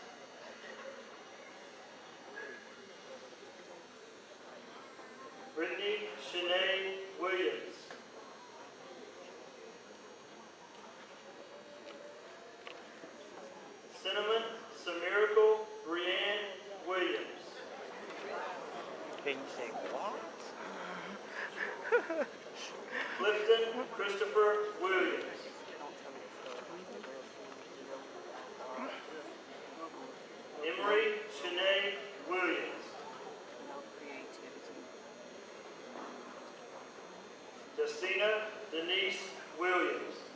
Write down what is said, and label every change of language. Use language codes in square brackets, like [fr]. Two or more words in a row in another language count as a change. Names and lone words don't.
[en] Brittany Shanae Williams. Cinnamon Samirical Brianne Williams. Can you say what? Clifton Christopher Williams. Emery Shanae Williams. Justina Denise Williams.